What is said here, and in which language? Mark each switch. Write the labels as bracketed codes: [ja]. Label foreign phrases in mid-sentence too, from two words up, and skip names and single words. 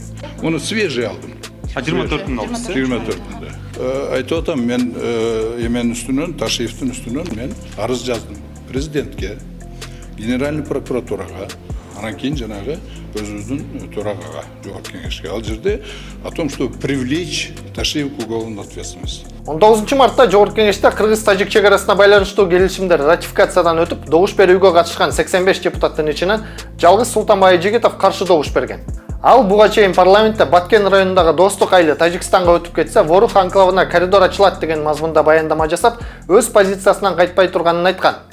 [ky] Муну свежий алдым. 24-түндө алдыңыз. 24-түндө. Айтып атам, мен эменин үстүнөн, Ташиевдин үстүнөн мен арыз жаздым президентке, генеральный прокуратурага, анан кийин жанагы өзүбүздүн төрагага, Жогорку Кеңешке. Ал жерде [ru] о том, что привлечь Ташиев к уголовной ответственности. [ky] 19 мартта Жогорку Кеңеште Кыргыз-тажик чегарасына байланыштуу келишимдер ратификациядан өтүп, добуш берүүгө катышкан 85 депутаттын ичинен жалгыз Султанбай Айжигитов каршы добуш берген. Ал буга чейин парламентте Баткен районундагы Достук айылы Тажикстанга өтүп кетсе, Ворух анклавына коридор ачылат деген мазмунда баяндама жасап, өз позициясынан кайтпай турганын айткан.